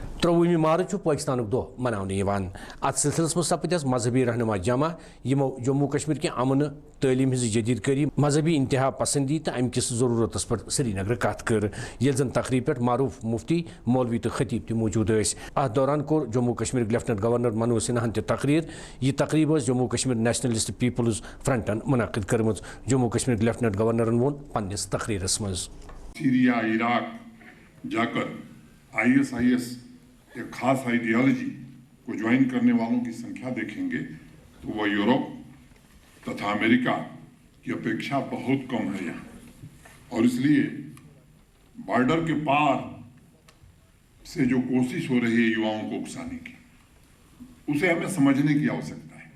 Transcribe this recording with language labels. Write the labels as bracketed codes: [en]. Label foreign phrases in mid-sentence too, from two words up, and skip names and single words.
[ks] 23 मार्च पाकिस्तान दह मनाने अत सिलसिलस मज सपद मजहबी रहनुमा जमा यमो जम्मू कश्मीर के अमन तलीम हज जदीद करी मजहबी इंतहा पसंदी तो अम किस जरूरत पर श्रीनगर कत कर ये जन तकरीब पे मारूफ मुफ्ती मौलवी तो खतीब तक मौजूद अत दौरान कोर जम्मू कश्मीर [en] lieutenant governor [ks] मनोज सिन्हान तकरीर यह तकरीब जम्मू कश्मीर नेशनलिस्ट पीपल्स फ्रंटन मुनक़िद कर्म जम्मू कश्मीर [en] lieutenant governor [ks] वो पन्निस तकरीरस मज [hi] सीरिया इराक जाकर ISIS एक खास आइडियोलॉजी को ज्वाइन करने वालों की संख्या देखेंगे तो वह यूरोप तथा अमेरिका की अपेक्षा बहुत कम है यहाँ, और इसलिए बॉर्डर के पार से जो कोशिश हो रही है युवाओं को उकसाने की, उसे हमें समझने की आवश्यकता है।